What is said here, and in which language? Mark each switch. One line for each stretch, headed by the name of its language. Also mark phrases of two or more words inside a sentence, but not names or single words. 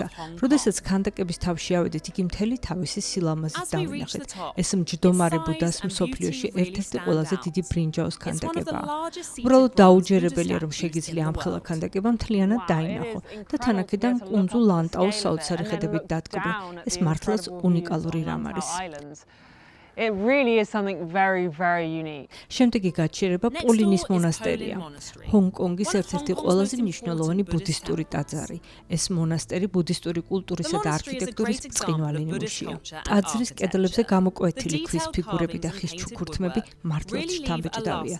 Georgian: როდესაც ქანდაკების თავში ავედით, იგი მთელი თავისი სილამაზით დავინახეთ. ეს მჯდომარე ბუდას მსოფლიოში ერთ-ერთი ყველაზე დიდი ბრინჯაოს ქანდაკებაა. უბრალოდ დაუჯერებელია, რომ შეგიძლია ამხელა ქანდაკება მთლიანად დაინახო და თანაქედან კუნძულ ლანტაუს საოცარი ხედებით დადგმო. ეს მართლაც უნიკალური რამ არის.
English: It really is something very unique.
Georgian: შემდეგი გაჩერება პოლინის მონასტერია. ჰონგ-კონგის ერთ-ერთი ყველაზე მნიშვნელოვანი ბუდისტური ტაძარი. ეს მონასტერი ბუდისტური კულტურისა და არქიტექტურის ბრწყინვალე ნიმუშია. ტაძრის კედლებზე გამოკვეთილი ქვის ფიგურები და ხის ჩუქურთმები მართლაც შთამბეჭდავია.